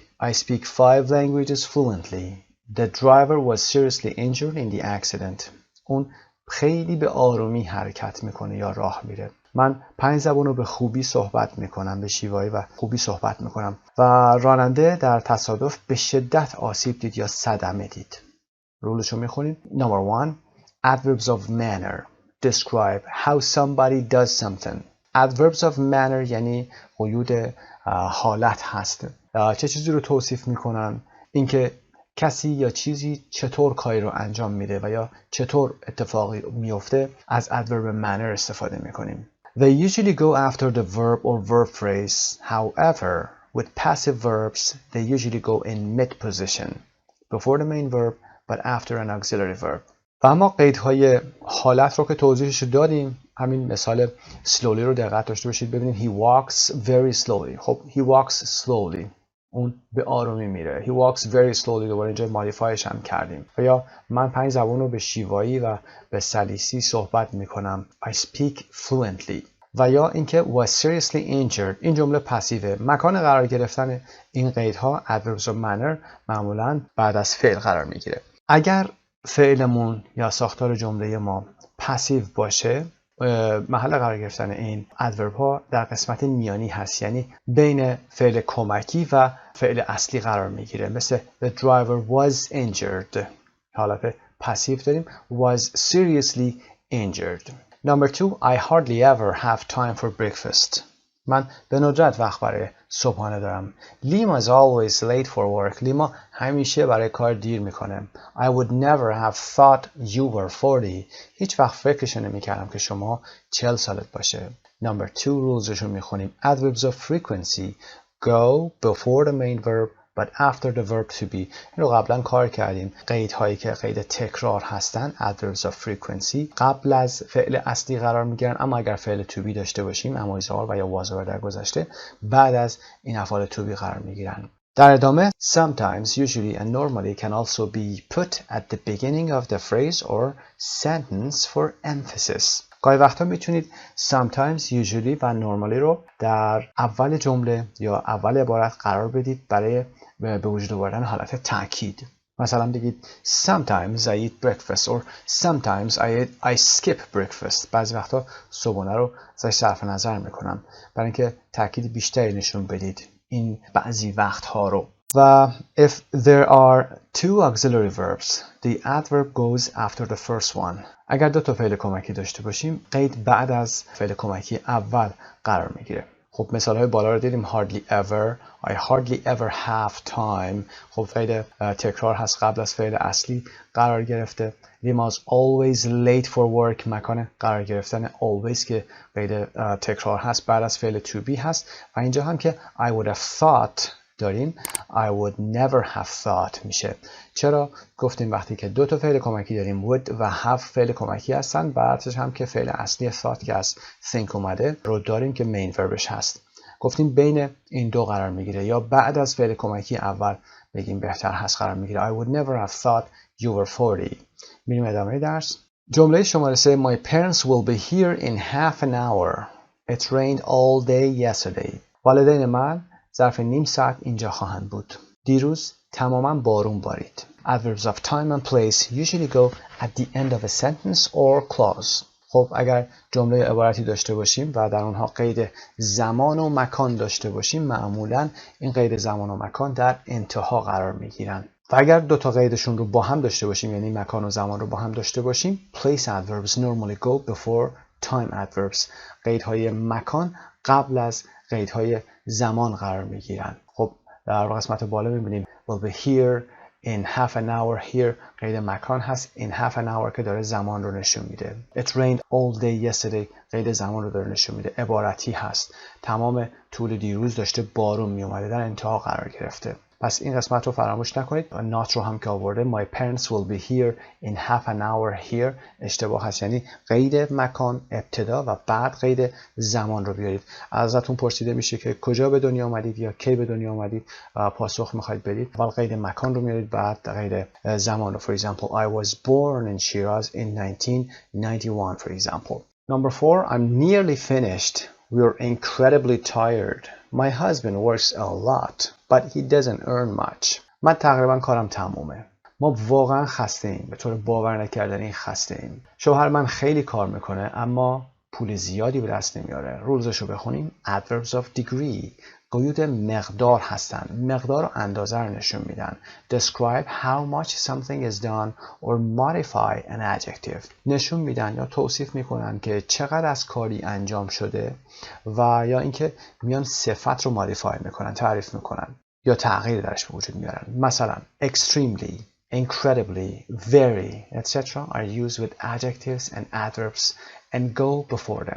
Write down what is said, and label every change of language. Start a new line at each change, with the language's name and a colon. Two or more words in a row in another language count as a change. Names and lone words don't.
English: I speak 5 languages fluently. The driver was seriously injured in the accident.
Persian: اون خیلی به آرومی حرکت میکنه یا راه میره. من 5 زبان رو به خوبی صحبت میکنم، به شیوایی و خوبی صحبت میکنم و راننده در تصادف به شدت آسیب دید یا صدمه دید. رولشو میخونیم.
English: Number 1. Adverbs of manner describe how somebody does something. Adverbs of manner
Persian: یعنی قیود حالت هست. چه چیزی رو توصیف میکنن؟ اینکه کسی یا چیزی چطور کاری رو انجام میده و یا چطور اتفاقی میفته از
English: adverb manner
Persian: استفاده میکنیم.
English: They usually go after the verb or verb phrase. However, with passive verbs, they usually go in mid position before the main verb but after an auxiliary verb.
Persian: و اما قیدهای حالت رو که توضیحش دادیم، همین مثال slowly رو دقت داشته باشید.
English: ببینید he walks very slowly. خب he walks slowly،
Persian: اون به آرومی میره.
English: he walks very slowly
Persian: دوباره اینجا مودیفایش هم کردیم. و یا من 5 زبان رو به شیوایی و به سلیسی صحبت میکنم.
English: I speak fluently.
Persian: و یا اینکه
English: was seriously injured.
Persian: این جمله پسیوه. مکان قرار گرفتن این قیدها
English: adverbs of manner
Persian: معمولا بعد از فعل قرار میگیره. اگر فعلمون یا ساختار جمله ما پسیو باشه، محل قرار گرفتن این ادورب ها در قسمت میانی هست، یعنی بین فعل کمکی و فعل اصلی قرار میگیره.
English: مثل the driver was injured،
Persian: حالت پسیو داریم
English: was seriously injured. Number 2. I hardly ever have time for breakfast.
Persian: من به ندرت وقت برای صبحانه دارم.
English: Lima is always late for work.
Persian: لیما همیشه برای کار دیر میکنه.
English: I would never have thought you were 40.
Persian: هیچ وقت فکرش نمیکردم که شما 40 سالت باشه.
English: Number 2
Persian: رولزشو میخونیم.
English: Adverbs of frequency go before the main verb but after the verb to be.
Persian: این رو قبلا کار کردیم. قیدهایی که قید تکرار هستن
English: adverbs of frequency
Persian: قبل از فعل اصلی قرار میگیرن، اما اگر فعل
English: to be
Persian: داشته باشیم اما ایزار و یا was در گذشته بعد از این افعال
English: to be
Persian: قرار میگیرن. در ادامه
English: sometimes, usually and normally can also be put at the beginning of the phrase or sentence for emphasis.
Persian: گاهی وقتا میتونید
English: sometimes, usually
Persian: و normally رو در اول جمله یا اول عبارت قرار بدید برای به وجود آوردن حالت تاکید. مثلا بگید
English: sometimes I eat breakfast or sometimes I skip breakfast.
Persian: بعضی وقتا صبحانه رو ازش صرف نظر میکنم برای اینکه تاکید بیشتری نشون بدید این بعضی وقتها رو.
English: و if there are 2 auxiliary verbs, the adverb goes after the first one.
Persian: اگر 2 تا فعل کمکی داشته باشیم قید بعد از فعل کمکی اول قرار میگیره. خب مثال های بالا رو دیدیم.
English: hardly ever, I hardly ever have time.
Persian: خب قید تکرار هست، قبل از فعل اصلی قرار گرفته.
English: Lima is always late for work.
Persian: مکان قرار گرفتن always که قید تکرار هست بعد از فعل
English: to be
Persian: هست. و اینجا هم که
English: I would have thought داریم I would never have thought
Persian: میشه. چرا؟ گفتیم وقتی که 2 تا فعل کمکی داریم would و have فعل کمکی هستن، بعدش هم که فعل اصلی thought که از think اومده رو داریم که main verbش هست. گفتیم بین این 2 قرار میگیره یا بعد از فعل کمکی اول بگیم بهتر هست قرار میگیره.
English: I would never have thought you were 40.
Persian: میریم ادامه درس. جمله شماره 3.
English: My parents will be here in half an hour. It rained all day yesterday.
Persian: والدین من ظرف نیم ساعت اینجا خواهند بود. دیروز تماما بارون بارید.
English: Adverbs of time and place usually go at the end of a sentence or clause.
Persian: خب اگر جمله عبارتی داشته باشیم و در اونها قید زمان و مکان داشته باشیم معمولا این قید زمان و مکان در انتها قرار میگیرن. و اگر 2 تا قیدشون رو با هم داشته باشیم یعنی مکان و زمان رو با هم داشته باشیم
English: place adverbs normally go before time adverbs.
Persian: قیدهای مکان قبل از قیدهای زمان قرار میگیرن. خب در قسمت بالا میبینیم
English: will be here in half an hour.
Persian: here قید مکان هست.
English: in half an hour
Persian: که داره زمان رو نشون میده.
English: it rained all day yesterday
Persian: قید زمان رو داره نشون میده. عبارتی هست. تمام طول دیروز داشته بارون میومده، در انتها قرار گرفته. پس این قسمت رو فراموش نکنید.
English: not
Persian: رو هم که آورده
English: my parents will be here in half an hour.
Persian: here اشتباه هست، یعنی قید مکان ابتدا و بعد قید زمان رو بیارید. ازتون پرسیده میشه که کجا به دنیا آمدید یا کی به دنیا آمدید، پاسخ میخواید بدید. اول قید مکان رو میارید بعد قید زمان رو.
English: for example I was born in Shiraz in 1991 for example. Number 4. I'm nearly finished. We're incredibly tired. My husband works a lot but he doesn't earn much.
Persian: من تقریبا کارم تمومه. ما واقعا خسته ایم. به طور باور نکردنی خسته ایم. شوهر من خیلی کار میکنه اما پول زیادی به دست نمیاره. رولزش رو بخونیم.
English: Adverbs of degree
Persian: قیود مقدار هستن. مقدار و اندازه رو نشون میدن.
English: Describe how much something is done or modify an adjective.
Persian: نشون میدن یا توصیف میکنن که چقدر از کاری انجام شده و یا اینکه میان صفت رو مودیفای میکنن، تعریف میکنن یا تغییر درش به وجود میارن.
English: مثلا extremely, incredibly, very, etc. are used with adjectives and adverbs and go before them.